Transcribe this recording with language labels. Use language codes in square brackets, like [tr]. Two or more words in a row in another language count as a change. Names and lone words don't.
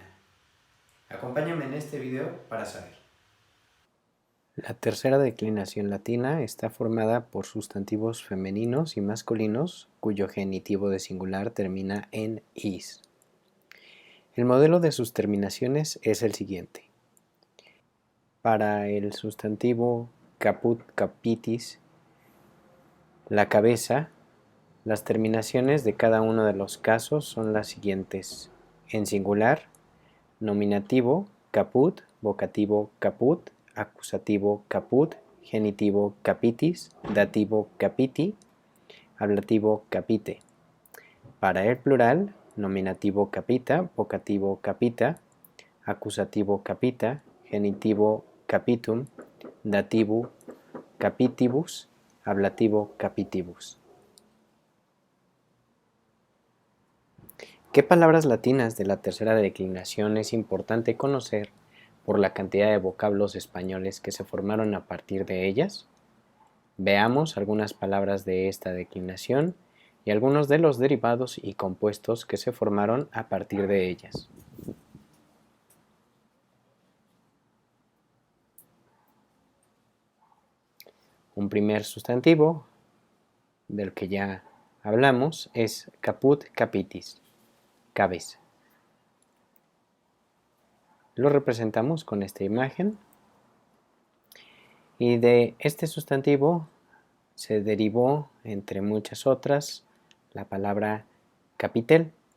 [es] Acompáñame en este video para saber. La tercera declinación latina está formada por sustantivos femeninos y masculinos cuyo genitivo de singular termina en is. El modelo de sus terminaciones es el siguiente. Para el sustantivo [la] caput capitis, [es] la cabeza, las terminaciones de cada uno de los casos son las siguientes. En singular, nominativo, caput, vocativo, caput, acusativo, caput, genitivo, capitis, dativo, capiti, ablativo, capite. Para el plural, nominativo, capita, vocativo, capita, acusativo, capita, genitivo, capitum, dativo, capitibus, ablativo, capitibus. ¿Qué palabras latinas de la tercera declinación es importante conocer por la cantidad de vocablos españoles que se formaron a partir de ellas? Veamos algunas palabras de esta declinación y algunos de los derivados y compuestos que se formaron a partir de ellas. Un primer sustantivo del que ya hablamos es [la] caput capitis, [es] cabeza. Lo representamos con esta imagen y de este sustantivo se derivó, entre muchas otras, la palabra capitel.